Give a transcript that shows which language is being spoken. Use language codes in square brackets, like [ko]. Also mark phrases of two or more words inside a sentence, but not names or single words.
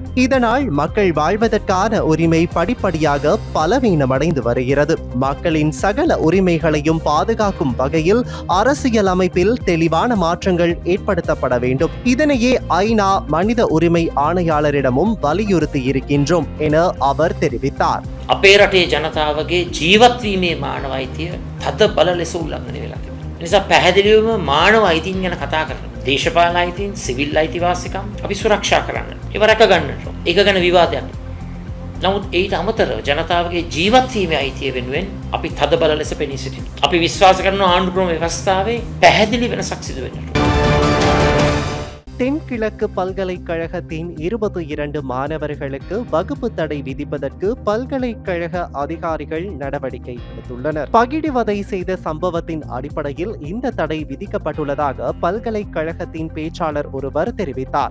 [ta] இதனால் மக்கள் வாழ்வதற்கான உரிமை படிப்படியாக பலவீனமடைந்து வருகிறது. மக்களின் சகல உரிமைகளையும் பாதுகாக்கும் வகையில் அரசியல் அமைப்பில் தெளிவான மாற்றங்கள் ஏற்படுத்தப்பட வேண்டும். இதனையே ஐநா மனித உரிமை ஆணையாளரிடமும் வலியுறுத்தி இருக்கின்றோம் என அவர் தெரிவித்தார். [si] අපේ රටේ ජනතාවගේ ජීවත්වීමේ මානව අයිතිය තද බල ලෙස උල්ලංඝනය වෙලා තිබෙනවා. ඒ නිසා පැහැදිලිවම මානව අයිතීන් ගැන කතා කරනවා. දේශපාලන අයිතීන්, සිවිල් අයිතිවාසිකම් අපි සුරක්ෂා කරන්න. ඒව රැක ගන්නට. ඒක ගැන විවාදයක්. නමුත් ඊට අමතරව ජනතාවගේ ජීවත්වීමේ අයිතිය වෙනුවෙන් අපි තද බල ලෙස පෙනී සිටිනවා. අපි විශ්වාස කරන ආණ්ඩුක්‍රම ව්‍යවස්ථාවේ පැහැදිලි වෙනසක් සිදු වෙන්නට. [ta] தென்கிழக்கு பல்கலைக்கழகத்தின் 22 மாணவர்களுக்கு வகுப்பு தடை விதிப்பதற்கு பல்கலைக்கழக அதிகாரிகள் நடவடிக்கை எடுத்துள்ளனர். பகிடிவதை செய்த சம்பவத்தின் அடிப்படையில் இந்த தடை விதிக்கப்பட்டுள்ளதாக பல்கலைக்கழகத்தின் பேச்சாளர் ஒருவர் தெரிவித்தார்.